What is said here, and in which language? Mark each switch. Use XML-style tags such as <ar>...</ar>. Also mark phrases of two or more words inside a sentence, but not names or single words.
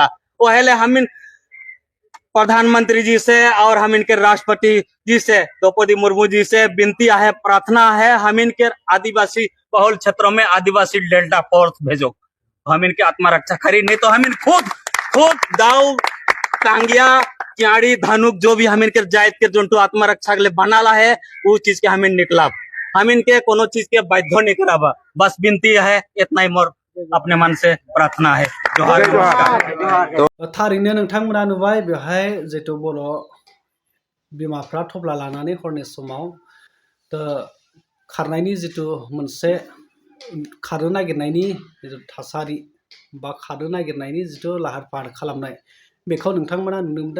<sck>वो हेले हम प्रधानमंत्री जी से और हम इनके राष्ट्रपति जी से द्रौपदी मुर्मू जी से विनती है, प्रार्थना है, हम इनके आदिवासी बहुल क्षेत्रों में आदिवासी डेल्टा फोर्स भेजो, हम इनके आत्मरक्षा करी, नहीं तो हम इन खुद दाव टांगिया क्याड़ी धनुक जो भी हम इनके जायद के जो आत्मरक्षा के लिए बनाला है वो चीज के हम निकला, हम इनके कोनो चीज के बाध्य नहीं कराबा, बस विनती है, इतना ही मोर अपने मन से प्रार्थना है।</sck> <brx>थारैनो नोंथांमोना नुबाय बेवहाय जितु बर' बिमाफ्रा थफ्ला लानानै हरनि समाव खारनायनि जितु मोनसे खारनो नागिरनायनि जितु थासारि बा खारनो नागिरनायनि जितु लाहार फाहार खालामनाय बेखौ नोंथांमोना नुनो मोनदों।</brx>